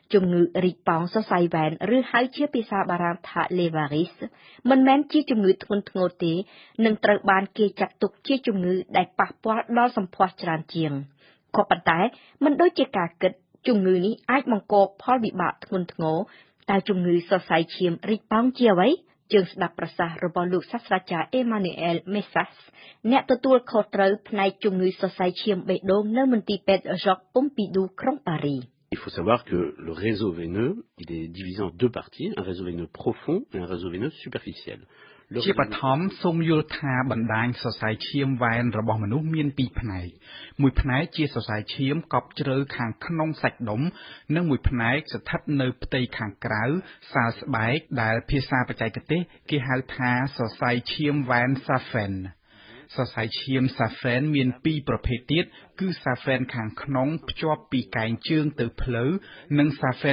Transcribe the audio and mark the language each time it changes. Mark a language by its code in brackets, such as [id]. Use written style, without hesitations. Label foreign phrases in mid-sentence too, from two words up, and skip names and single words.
[km] ជំងឺរីកប៉ោងសរសៃវ៉ែនឬហៅជាភាសាបារាំងថា Levaris មិនមែនជាជំងឺធ្ងន់ធ្ងរទេនឹងត្រូវបានគេចាត់ទុកជាជំងឺដែលប៉ះពាល់ដល់សម្ផស្សច្រើនជាងក៏ប៉ុន្តែមិនដូចជាការគិតជំងឺនេះអាចបង្កផលវិបាកធ្ងន់ធ្ងរតែជំងឺសរសៃឈាមរីកប៉ោងជាអ្វីជើងស្ដាប់ប្រសាសន៍របស់លោកសាស្ត្រាចារ្យ Emmanuel Messas អ្នកទទួលខុសត្រូវផ្នែកជំងឺសរសៃឈាមបេះដូងនៅមន្ទីរពេទ្យ Georges Pompidou ក្រុងប៉ារីស [fr] Il faut savoir que le réseau veineux, il est divisé en deux parties, un réseau veineux profond et un réseau veineux superficiel. [km] ជាបឋមសូមយល់ថាបណ្ដាញសរសៃឈាមវ៉ែនរបស់មនុស្សមានពីរផ្នែកមួយផ្នែកជាសរសៃឈាមកប់ជ្រៅខាងក្នុងសាច់ដុំនិងមួយផ្នែកស្ថិតនៅផ្ទៃខាងក្រៅសាលស្បែកដែលភាសាបច្ចេកទេសគេហៅថាសរសៃឈាមវ៉ែនសាហ្វេនសរសៃឈាមសាហ្វេនមានពីរប្រភេទទៀតគឺសាហ្វេនខាងក្នុងភ្ជាប់ពីកែងជើងទៅភ្លៅនិងសាហ្វេន